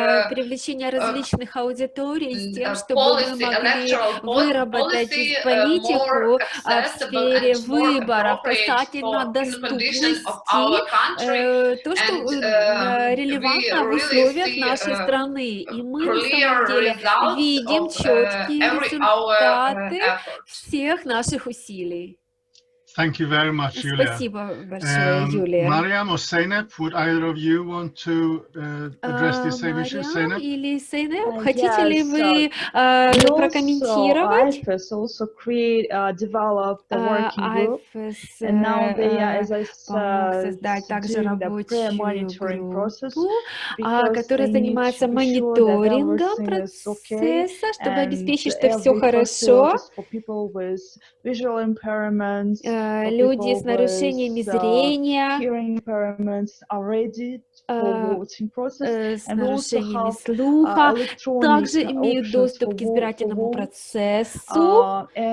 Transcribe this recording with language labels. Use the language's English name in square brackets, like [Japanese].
[Russian] привлечения различных аудиторий с тем, чтобы мы могли выработать политику в сфере выборов касательно доступности, то, что релевантно в условиях нашей страны. И мы на самом деле видим четкие результаты всех наших усилий. [English] Thank you very much, Yuliia. [Russian] Спасибо большое, Юлия. [English] Mariam or Seinep, would either of you want to address the same issue? [Russian] Mariam или Seinep, хотите ли вы прокомментировать? [English] IFES also developed the working group, and now they, as I said, doing the pre-monitoring process, [Russian] которая занимается мониторингом процесса, чтобы обеспечить, что все хорошо. Люди с нарушениями зрения, с нарушениями слуха также имеют доступ к избирательному процессу.